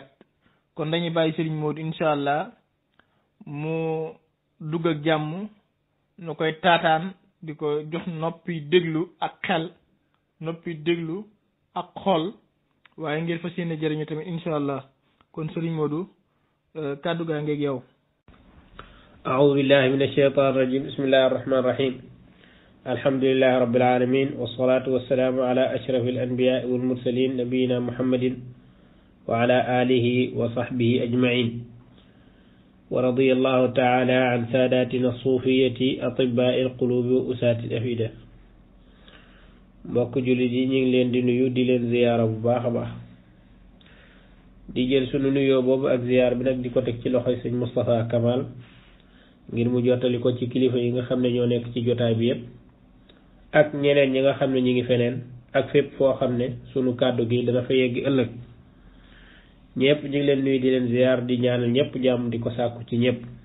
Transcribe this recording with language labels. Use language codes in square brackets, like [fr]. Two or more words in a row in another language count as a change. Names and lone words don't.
[wo] kon dañuy bàyyi Serigne Modou [ar] إن شاء الله [wo] mu dugg ak jàmm nu koy taataan di ko jox noppi déglu ak xel noppi déglu ak xol waaye ngir fas yéene jëriñu tamit [ar] إن شاء الله. [wo] kon Serigne Modou kàddu gaa ngeeg yow. [ar] أعوذ بالله من الشيطان الرجيم بسم الله الرحمن الرحيم الحمد لله رب العالمين والصلاة والسلام على أشرف الأنبياء والمرسلين نبينا محمد وعلى آله وصحبه أجمعين ورضي الله تعالى عن ساداتنا الصوفية أطباء القلوب وأساة الأفئدة [wo] mbokk jullit yi ñu ngi leen di nuyu di leen ziyaara bu baax a baax di jël sunu nuyoo boobu ak ziyaar bi nag di ko teg ci loxoy sëñ Moustapha Kamal ngir mu jottali ko ci kilifa yi nga xam ne ñoo nekk ci jotaay bi yépp ak ñeneen ñi nga xam ne ñi ngi feneen ak fépp foo xam ne sunu kàddu gi dana fa yegg ëllëg ñëpp ñu ngi leen nuyu di leen ziyaar di ñaanal ñëpp jàmm di ko sàkku ci ñëpp.